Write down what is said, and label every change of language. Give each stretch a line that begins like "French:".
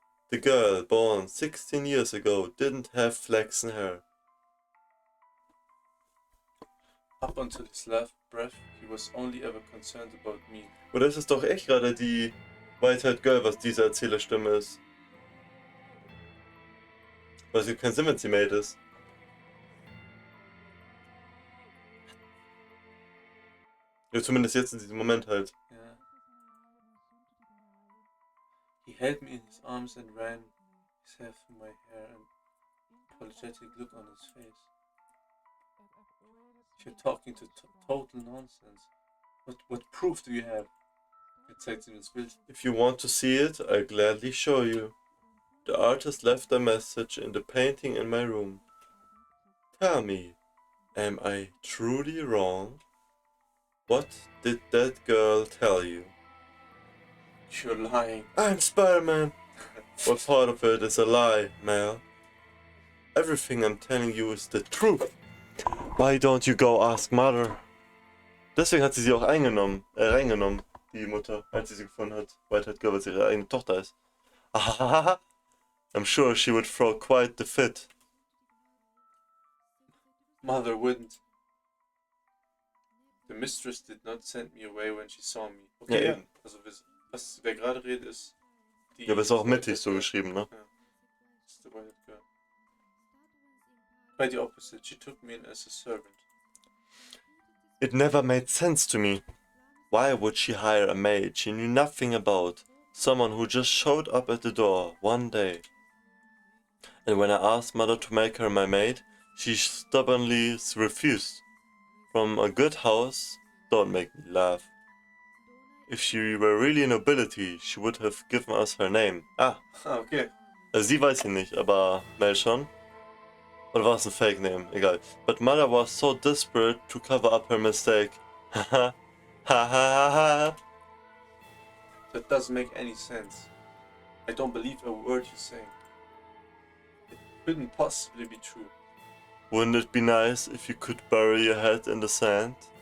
English: The girl born 16 years ago didn't have flaxen hair. Up until his last breath, he was only ever concerned about me.
German: Oder ist es doch echt gerade die White-Haired Girl, was diese Erzählerstimme ist? Weil es gibt keinen Sinn, wenn sie Mate ist. Ja, zumindest jetzt in diesem Moment halt.
English: Yeah. He held me in his arms and ran his hair through my hair, an apologetic look on his face. You're talking to total nonsense. What proof do you have?
German: Jetzt zeigt sie mir das Bild.
English: If you want to see it, I'll gladly show you. The artist left a message in the painting in my room. Tell me, am I truly wrong? What did that girl tell you? You're lying. I'm Spider-Man. What part of it is a lie, Mel? Everything I'm telling you is the truth. Why don't you go ask mother?
German: Deswegen hat sie auch reingenommen, die Mutter, als sie gefunden hat. Whitehead Girl, weil sie ihre eigene Tochter ist. Ahahaha.
English: I'm sure she would throw quite the fit. Mother wouldn't. The mistress did not send me away when she saw me. Okay,
German: Ja, ja. Also wer gerade redet ist die... Ja, aber ist auch mittig so geschrieben, ne? Ja. Das ist the Whitehead Girl.
English: Quite the opposite. She took me in as a servant. It never made sense to me. Why would she hire a maid she knew nothing about? Someone who just showed up at the door one day. And when I asked mother to make her my maid, she stubbornly refused. From a good house, don't make me laugh. If she were really nobility, she would have given us her name. Ah, Okay.
German: sie weiß sie nicht, aber Mel schon. Oder war es ein Fake Name? Egal.
English: But mother was so desperate to cover up her mistake. Haha. Ha ha ha. That doesn't make any sense. I don't believe a word you're saying. It couldn't possibly be true. Wouldn't it be nice if you could bury your head in the sand?